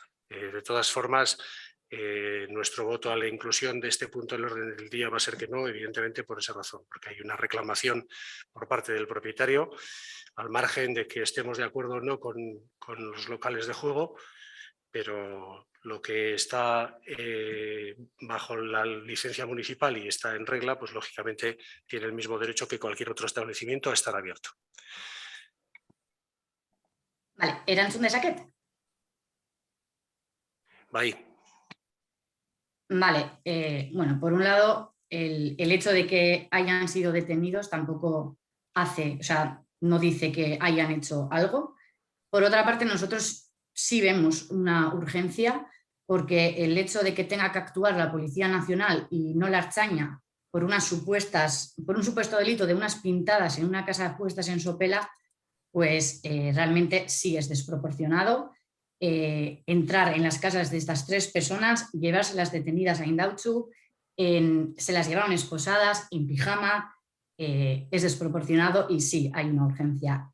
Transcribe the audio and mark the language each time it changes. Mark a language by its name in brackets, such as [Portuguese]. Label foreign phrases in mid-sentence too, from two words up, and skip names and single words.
[Spanish] De todas formas, nuestro voto a la inclusión de este punto en el orden del día va a ser que no, evidentemente por esa razón, porque hay una reclamación por parte del propietario, al margen de que estemos de acuerdo o no con los locales de juego, pero lo que está bajo la licencia municipal y está en regla, pues lógicamente tiene el mismo derecho que cualquier otro establecimiento a estar abierto. Vale, [Basque] erantzun dezaket? Bai. [Spanish] Vale, bueno, por un lado, el hecho de que hayan sido detenidos tampoco hace, o sea, no dice que hayan hecho algo. Por otra parte, nosotros sí vemos una urgencia porque el hecho de que tenga que actuar la Policía Nacional y no la Ertzaintza por un supuesto delito de unas pintadas en una casa de apuestas en Sopela, pues realmente sí es desproporcionado entrar en las casas de estas 3 personas, llevárselas detenidas a Indautxu, se las llevaron esposadas, en pijama, es desproporcionado y sí, hay una urgencia.